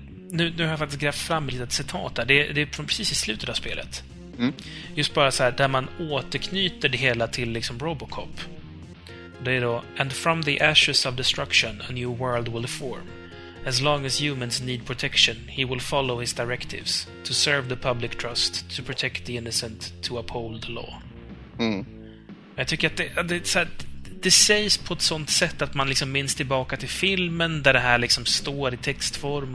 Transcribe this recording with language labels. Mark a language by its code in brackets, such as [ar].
[sv] Nu har jag faktiskt grävt fram ett litet citat där. Det är från precis i slutet av spelet. Just bara så här, där man återknyter det hela till liksom Robocop. Det är då, [en] and from the ashes of destruction a new world will form. As long as humans need protection, he will follow his directives. To serve the public trust, to protect the innocent, to uphold the law. Mm. [sv] Jag tycker att det sägs på ett sånt sätt att man liksom minns tillbaka till filmen där det här liksom står i textform.